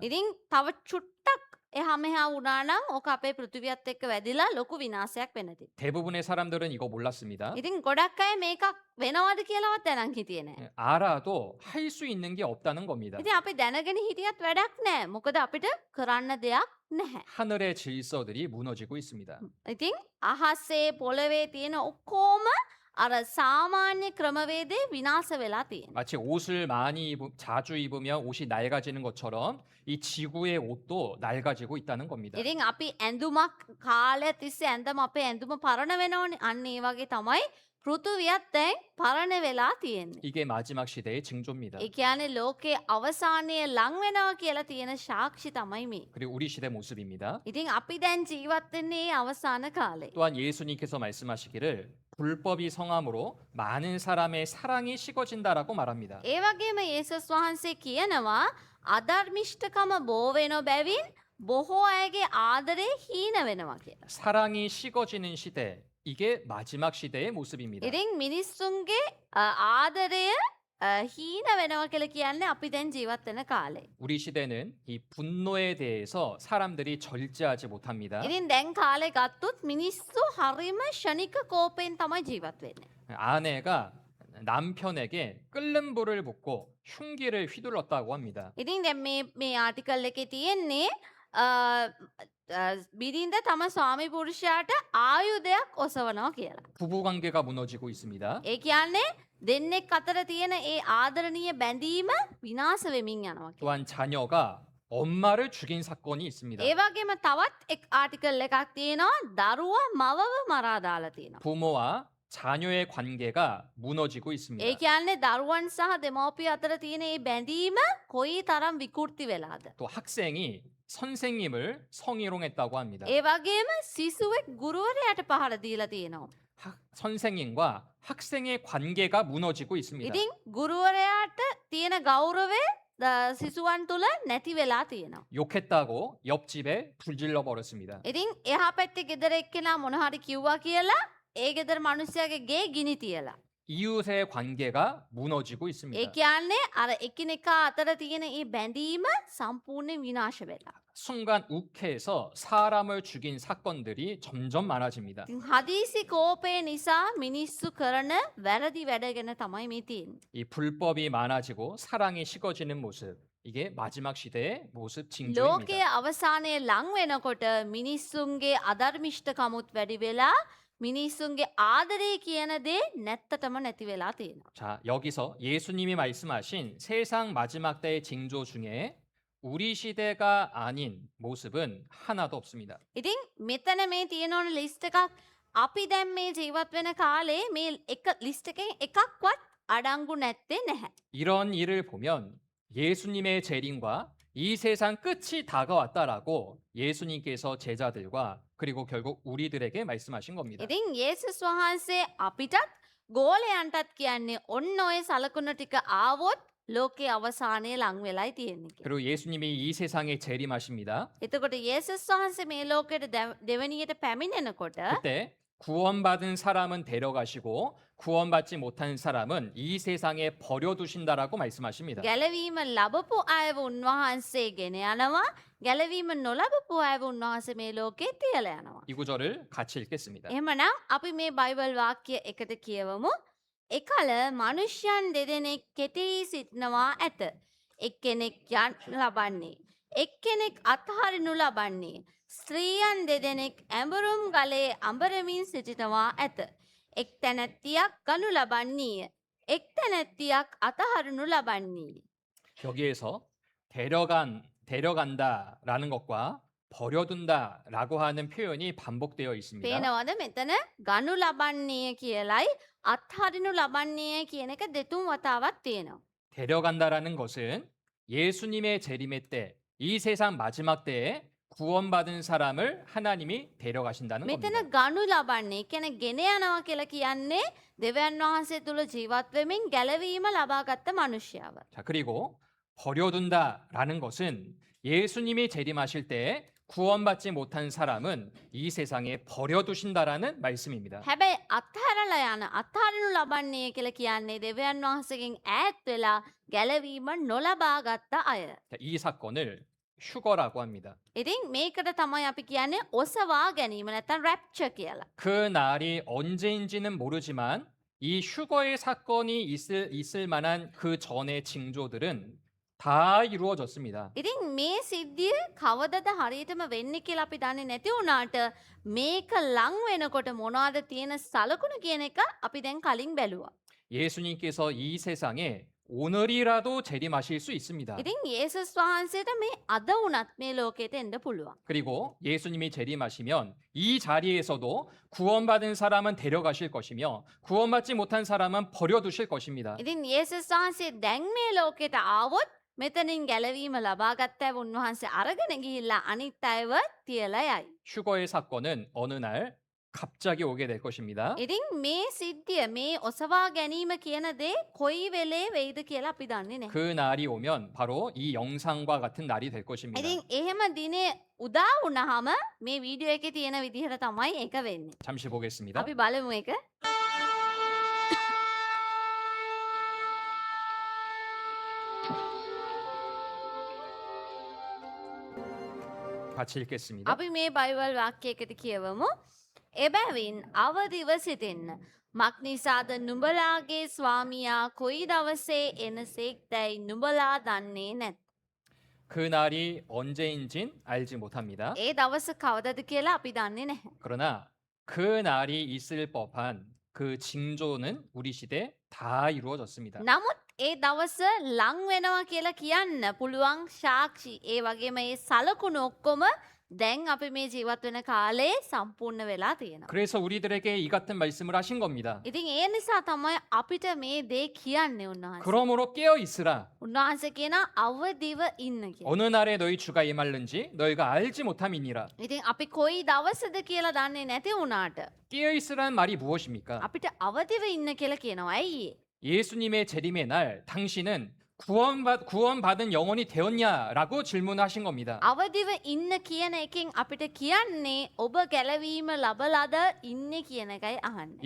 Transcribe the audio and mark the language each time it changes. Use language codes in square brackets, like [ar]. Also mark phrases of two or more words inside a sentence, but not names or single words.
[si] ඉතින් තව චුට්ටක් එහා මෙහා වුණා නම් ඕක අපේ පෘථුවියත් එක්ක වැදිලා ලොකු විනාශයක් වෙන්න තිබුණා. [ko] 대부분의 사람들은 이거 몰랐습니다. [si] ඉතින් ගොඩක් අය මේකක් වෙනවද කියලාවත් දැනන් හිටියේ නෑ. [ko] 알아도 할 수 있는 게 없다는 겁니다. [si] ඉතින් අපි දැනගෙන හිටියත් වැඩක් නෑ. මොකද අපිට කරන්න දෙයක් නැහැ. [ko] 하늘의 질서들이 무너지고 있습니다. [si] ඉතින් අහසේ පොළවේ තියෙන ඔක්කොම අර සාමාන්‍ය ක්‍රමවේදේ විනාශ වෙලා තියෙනවා. [ko] 마치 옷을 자주 입으면 옷이 낡아지는 것처럼 이 지구의 옷도 낡아지고 있다는 겁니다. [si] ඉතින් අපි ඇඳුමක් කාලය තිස්සේ ඇඳම අපේ ඇඳුම පරණ වෙනවනේ. අන්න ඒ වගේ තමයි පෘථුවියත් දැන් පරණ වෙලා තියෙන්නේ. [ko] 이게 마지막 시대의 징조입니다. [si] ඒ කියන්නේ ලෝකේ අවසානයේ ලං වෙනවා කියලා තියෙන සාක්ෂි තමයි මේ. [ko] 그리고 우리 시대 모습입니다. [si] ඉතින් අපි දැන් ජීවත් වෙන්නේ ඒ අවසාන කාලේ. [ko] 또한 예수님께서 말씀하시기를 불법이 성함으로 많은 사람의 사랑이 식어진다라고 말합니다. [si] ඒ වගේම යේසුස් වහන්සේ කියනවා අධර්මිෂ්ඨකම බෝ වෙන බැවින් බොහෝ අයගේ ආදරේ හීන වෙනවා කියලා. [ko] 사랑이 식어지는 시대, 이게 마지막 시대의 모습입니다. [si] ඉතින් මිනිස්සුන්ගේ ආදරය හීන වෙනවා කියලා කියන්නේ අපි දැන් ජීවත් වෙන කාලේ. [ko] 우리 시대는 이 분노에 대해서 사람들이 절제하지 못합니다. [si] ඉතින් දැන් කාලේ ගත්තොත් මිනිස්සු හරිම ෂණික කෝපයෙන් තමයි ජීවත් වෙන්නේ. [ko] 아내가 남편에게 끓는 불을 붓고 흉기를 휘둘렀다고 합니다. [si] ඉතින් දැන් මේ ආටිකල් එකේ තියෙන්නේ බිරිඳ තම ස්වාමි පුරුෂයාට ආයුධයක් ඔසවනවා කියලා. [ko] 부부 관계가 무너지고 있습니다. [si] ඒ කියන්නේ දෙන්නෙක් අතර තියෙන ඒ ආදරණීය බැඳීම විනාශ වෙමින් යනවා කියලා. [ko] 또한 자녀가 엄마를 죽인 사건이 있습니다. [si] ඒ වගේම තවත් එක් ආටිකල් එකක් තියෙනවා දරුවා මවව මරා දාලා තියෙනවා. [ko] 부모와 자녀의 관계가 무너지고 있습니다. [si] ඒ කියන්නේ දරුවන් සහ දෙමව්පිය අතර තියෙන මේ බැඳීම කොයි තරම් විකෘති වෙලාද. [ko] 또 학생이 선생님을 성희롱했다고 합니다. [si] ඒ වගේම සිසුවෙක් ගුරුවරයාට පහර දීලා තියෙනවා. [ko] 선생님과 학생의 관계가 무너지고 있습니다. [si] ඉතින් ගුරුවරයාට තියෙන ගෞරවය සිසුවන් තුළ නැති වෙලා තියෙනවා. [ko] 욕했다고 옆집에 불질러 버렸습니다. [si] ඉතින් එහා පැත්තේ ගෙදර එක්කෙනා මොන හරි කිව්වා කියලා ඒ ගෙදර මිනිස්සයාගේ ගේ ගිනි තියලා. [ko] 이웃의 관계가 무너지고 [si] ඒ [ko] 있습니다. [si] කියන්නේ අර එකිනෙකා අතර තියෙන මේ බැඳීම සම්පූර්ණයෙන් විනාශ වෙලා. [ko] 순간 욱해서 사람을 죽인 사건들이 점점 많아집니다. [si] ඉතින් හදිසි කෝපය නිසා මිනිස්සු කරන වැරදි වැඩ ගැන තමයි මේ තියෙන්නේ. [ko] 이 불법이 많아지고 사랑이 식어지는 모습, 이게 마지막 시대의 모습 [si] ලෝකයේ [ko] 징조입니다. [si] අවසානයේ ලං වෙනකොට මිනිස්සුන්ගේ අධර්මිෂ්ඨකමුත් වැඩි වෙලා මිනිස්සුන්ගේ ආදරේ කියන දේ නැත්තටම නැති වෙලා තියෙනවා. [ko] 자, 여기서 예수님이 말씀하신 세상 마지막 때의 징조 중에 우리 시대가 아닌 모습은 하나도 없습니다. [si] ඉතින් මෙතන මේ තියෙන ඕන ලිස්ට් එකක් අපි දැන් මේ ජීවත් වෙන කාලේ මේ එක ලිස්ට් එකෙන් එකක්වත් අඩංගු නැත්තේ නැහැ. [ko] 이런 일을 보면 예수님의 재림과 이 세상 끝이 다가왔다라고 예수님께서 제자들과 그리고 결국 우리들에게 말씀하신 겁니다. [si] ඉතින් යේසුස් වහන්සේ අපිටත් ගෝලයන්ටත් කියන්නේ ඔන්න ඔය සලකුණ ටික ආවොත් ලෝකේ අවසානයේ ලං වෙලයි තියෙන්නේ කියලා. [ko] 그리고 예수님이 이 세상에 재림하십니다. [si] එතකොට යේසුස් වහන්සේ මේ ලෝකෙට දෙවනියට පැමිණෙනකොට [ko] 그때 구원받은 사람은 데려가시고 구원받지 못한 사람은 이 세상에 버려두신다라고 말씀하십니다. [si] ගැලවීම ලබපු අයව උන්වහන්සේ ගෙන යනවා. ගැලවීම නොලබපු අයව උන්වහන්සේ මේ ලෝකේ තියලා යනවා. [ko] 이 구절을 같이 읽겠습니다. [si] එහෙමනම් අපි මේ බයිබල් වාක්‍ය එකට කියවමු. එකල මනුෂ්‍යයන් දෙදෙනෙක් කෙටී සිටිනවා ඇත. එක්කෙනෙක් යන්න ලබන්නේ. එක්කෙනෙක් අත්හරිනු ලබන්නේ. ස්ත්‍රීයන් දෙදෙනෙක් ඇඹරුම් ගලේ අඹරමින් සිටිනවා ඇත. එක් තැනැත්තියක් ගනු ලබන්නේය. එක් තැනැත්තියක් අතහරිනු ලබන්නේය. [ko] 여기에서 데려간다라는 것과 버려둔다라고 하는 표현이 반복되어 있습니다. [si] පේනවද මෙතන ගනු ලබන්නේය කියලයි අත්හරිනු ලබන්නේය කියන එක දෙතුන් වතාවක් තියෙනවා. [ko] 데려간다라는 것은 예수님의 재림의 때, 이 세상 마지막 때에 구원받은 사람을 하나님이 데려가신다는 [si] මෙතන [ko] 겁니다. [si] ගනු ලබන්නේ කියන්නේ ගෙන යනවා කියලා කියන්නේ දෙවියන් වහන්සේ තුල ජීවත් වෙමින් ගැලවීම ලබාගත් මනුෂ්‍යයව. [ko] 자, 그리고 버려둔다라는 것은 예수님이 재림하실 때 구원받지 못한 사람은 이 세상에 버려두신다라는 말씀입니다. [si] හැබැයි අත්හැරලා යන අත්හරිනු ලබන්නේ කියලා කියන්නේ දෙවියන් වහන්සේගෙන් ඈත් වෙලා ගැලවීම නොලබා ගත්ත අය. [ko] 자, 이 사건을 휴거라고 합니다. [si] ඉතින් මේකට තමයි අපි කියන්නේ ඔසවා ගැනීම නැත්නම් රැප්චර් කියලා. [ko] 그 날이 언제인지는 모르지만 이 휴거의 사건이 있을 만한 그 전의 징조들은 다 이루어졌습니다. [si] ඉතින් මේ සිද්ධිය කවදද හරියටම වෙන්නේ කියලා අපි දන්නේ නැති වුණාට මේක ලං වෙනකොට මොනවද තියෙන සලකුණ කියන එක අපි දැන් කලින් බැලුවා. [ko] 예수님께서 이 세상에 오늘이라도 재림하실 수 있습니다. [si] ඉතින් යේසුස් වහන්සේට මේ අද වුණත් මේ ලෝකෙට එන්න පුළුවන්. [ko] 그리고 예수님이 재림하시면 이 자리에서도 구원받은 사람은 데려가실 것이며 구원받지 못한 사람은 버려두실 것입니다. [si] ඉතින් යේසුස් වහන්සේ දැන් මේ ලෝකෙට ආවොත් මෙතනින් ගැලවීම ලබාගත් අය උන්වහන්සේ අරගෙන ගිහිල්ලා අනිත් අයව තියලා යයි. [ko] 휴거의 사건은 어느 날 갑자기 오게 될 것입니다. [si] ඉතින් මේ සිද්ධිය මේ ඔසවා ගැනීම කියන දේ කොයි වෙලේ වෙයිද කියලා අපි දන්නේ නැහැ. [ko] 그 날이 오면 바로 이 영상과 같은 날이 될 것입니다. [si] ඉතින් එහෙම දිනේ උදා වුණාම මේ වීඩියෝ එකේ තියෙන විදිහට තමයි ඒක වෙන්නේ. [ko] 잠시 보겠습니다. [si] අපි බලමු ඒක. [ko] 같이 읽겠습니다. [si] අපි මේ බයිබල් වාක්‍යයකට කියවමු. එබැවින් අවදිව සිටින්න. මක්නිසාද නුඹලාගේ ස්වාමියා කොයි දවසේ එනසේක් දැයි නුඹලා දන්නේ නැත්. [ko] 그 날이 언제인진 알지 못합니다. [si] ඒ දවස කවදද කියලා අපි දන්නේ නැහැ. [ko] 그러나 그 날이 있을 법한 그 징조는 우리 시대에 다 이루어졌습니다. [si] නමුත් ඒ දවස ලං වෙනවා කියලා කියන්න පුළුවන් සාක්ෂි ඒ වගේම ඒ සලකුණු ඔක්කොම දැන් අපි මේ ජීවත් වෙන කාලේ සම්පූර්ණ වෙලා තියෙනවා. [ko] 그래서 우리들에게 이 같은 말씀을 하신 겁니다. [si] ඉතින් ඒ නිසා තමයි අපිට මේ දේ කියන්නේ උන්වහන්සේ. [ko] 그러므로 깨어 있으라. [si] උන්වහන්සේ කියන අවදිව ඉන්න කියලා. [ko] 어느 날에 너희 주가 임할는지 너희가 알지 못함이니라. [si] ඉතින් අපි කොයි දවසද කියලා දන්නේ නැති වුණාට [ko] 깨어 있으라는 말이 무엇입니까? [si] අපිට අවදිව ඉන්න කියලා කියනවා. ඇයි? [ko] 예수님의 재림의 날 당신은 구원받은 영혼이 되었냐라고 질문하신 겁니다. [si] අවදිව ඉන්න කියන එකෙන් අපිට කියන්නේ ඔබ ගැලවීම ලබලාද ඉන්නේ කියන එකයි අහන්නේ.